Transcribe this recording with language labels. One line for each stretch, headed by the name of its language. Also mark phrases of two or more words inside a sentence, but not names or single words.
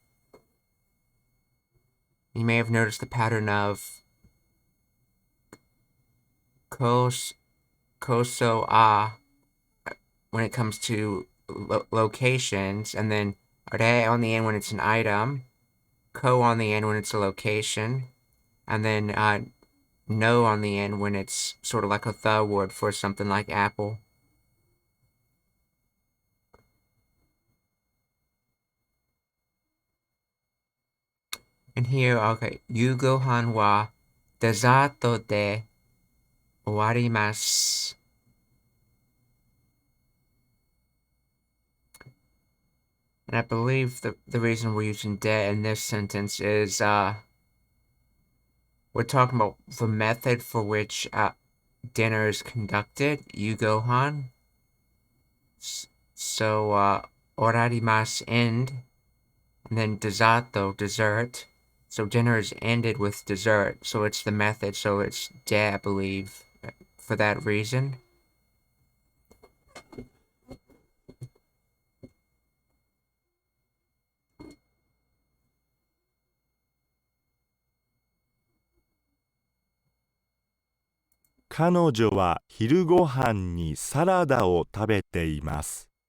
English: You may have noticed the pattern of koso a when it comes to locations, and then re on the end when it's an item, ko on the end when it's a location, and then no on the end when it's sort of like a the word for something like apple. And here,
Japanese: okay, 夕ご飯はデザートで終わります.
English: And I believe the reason we're using de in this sentence is we're talking about the method for which dinner is conducted, yugohan. So orarimasu, end, and then dezato, dessert. So dinner is ended with dessert, so it's the method, so it's de, I believe, for that reason.
Japanese: 彼女は昼ご飯にサラダを食べています。